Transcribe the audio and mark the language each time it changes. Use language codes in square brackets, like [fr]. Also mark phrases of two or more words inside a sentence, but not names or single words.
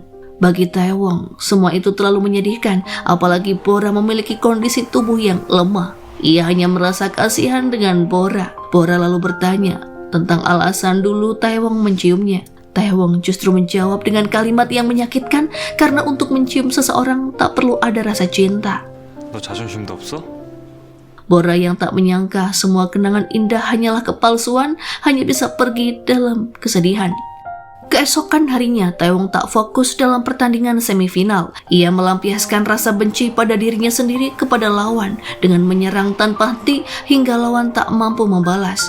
[id] Bagi Taiwong, semua itu terlalu menyedihkan, apalagi Bora memiliki kondisi tubuh yang lemah. Ia hanya merasa kasihan dengan Bora. Bora lalu bertanya tentang alasan dulu Taiwong menciumnya. Taiwong justru menjawab dengan kalimat yang menyakitkan karena untuk mencium seseorang tak perlu ada rasa cinta. [ko] 너 자존심도 없어? [id] Bora yang tak menyangka semua kenangan indah hanyalah kepalsuan, hanya bisa pergi dalam kesedihan. Keesokan harinya, Taiwong tak fokus dalam pertandingan semifinal. Ia melampiaskan rasa benci pada dirinya sendiri kepada lawan dengan menyerang tanpa henti hingga lawan tak mampu membalas.